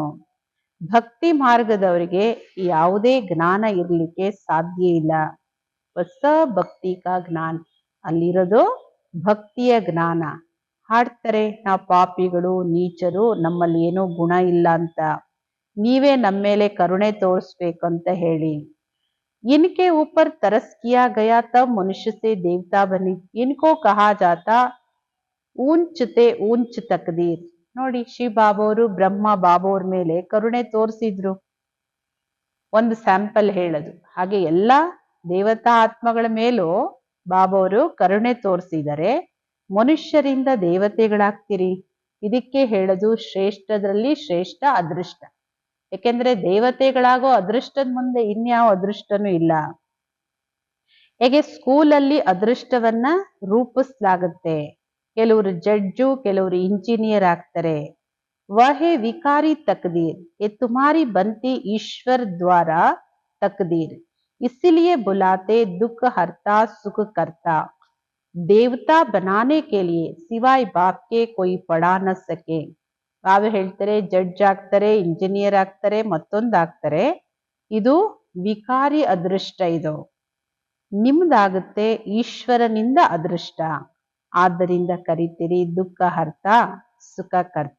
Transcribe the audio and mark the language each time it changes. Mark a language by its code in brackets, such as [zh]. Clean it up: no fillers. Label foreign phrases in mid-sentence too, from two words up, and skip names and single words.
[kn] ಭಕ್ತಿ ಮಾರ್ಗದವರಿಗೆ ಯಾವುದೇ ಜ್ಞಾನ ಇರಲಿಕ್ಕೆ ಸಾಧ್ಯ ಇಲ್ಲ. ಹೊಸ [hi] भक्ति का ज्ञान, [kn] ಅಲ್ಲಿರೋದು ಭಕ್ತಿಯ ಜ್ಞಾನ. ಹಾಡ್ತಾರೆ ನಾವು ಪಾಪಿಗಳು, ನೀಚರು, ನಮ್ಮಲ್ಲಿ ಏನೋ ಗುಣ ಇಲ್ಲ ಅಂತ, ನೀವೇ ನಮ್ಮ ಮೇಲೆ ಕರುಣೆ ತೋರಿಸ್ಬೇಕಂತ ಹೇಳಿ. [hi] इनके ऊपर तरस किया गया तब मनुष्य से देवता बने, इनको कहा जाता ऊंचते ऊंच तकदीर. [kn] ನೋಡಿ ಶಿವ ಬಾಬೋರು ಬ್ರಹ್ಮ ಬಾಬೋರ್ ಮೇಲೆ ಕರುಣೆ ತೋರಿಸಿದ್ರು. ಒಂದು ಸ್ಯಾಂಪಲ್ ಹೇಳೋದು. ಹಾಗೆ ಎಲ್ಲ ದೇವತಾ ಆತ್ಮಗಳ ಮೇಲೂ ಬಾಬೋರು ಕರುಣೆ ತೋರಿಸಿದರೆ ಮನುಷ್ಯರಿಂದ ದೇವತೆಗಳಾಗ್ತೀರಿ. ಇದಕ್ಕೆ ಹೇಳೋದು ಶ್ರೇಷ್ಠದಲ್ಲಿ ಶ್ರೇಷ್ಠ ಅದೃಷ್ಟ. ಯಾಕೆಂದ್ರೆ ದೇವತೆಗಳಾಗೋ ಅದೃಷ್ಟದ ಮುಂದೆ ಇನ್ಯಾವ ಅದೃಷ್ಟನೂ ಇಲ್ಲ. ಹೇಗೆ ಸ್ಕೂಲಲ್ಲಿ ಅದೃಷ್ಟವನ್ನ ರೂಪಿಸಲಾಗುತ್ತೆ. ಕೆಲವರು ಜಡ್ಜು, ಕೆಲವರು ಇಂಜಿನಿಯರ್ ಆಗ್ತಾರೆ. [hi] वहे विकारी तकदीर, ये तुम्हारी बनती ईश्वर द्वारा तकदीर, इसीलिए बुलाते दुख हरता सुख करता. देवता बनाने के लिए सिवाय बाप के कोई पढ़ा न सके. [kn] ಬಾಬಾ ಹೇಳ್ತಾರೆ ಜಡ್ಜ್ ಆಗ್ತಾರೆ, ಇಂಜಿನಿಯರ್ ಆಗ್ತಾರೆ, ಮತ್ತೊಂದಾಗ್ತಾರೆ. ಇದು ವಿಕಾರಿ ಅದೃಷ್ಟ. ಇದು ನಿಮ್ದಾಗುತ್ತೆ ಈಶ್ವರನಿಂದ ಅದೃಷ್ಟ. ಆದ್ದರಿಂದ ಕರಿತೀರಿ ದುಃಖ ಹರ್ತ ಸುಖ ಕರ್ತ.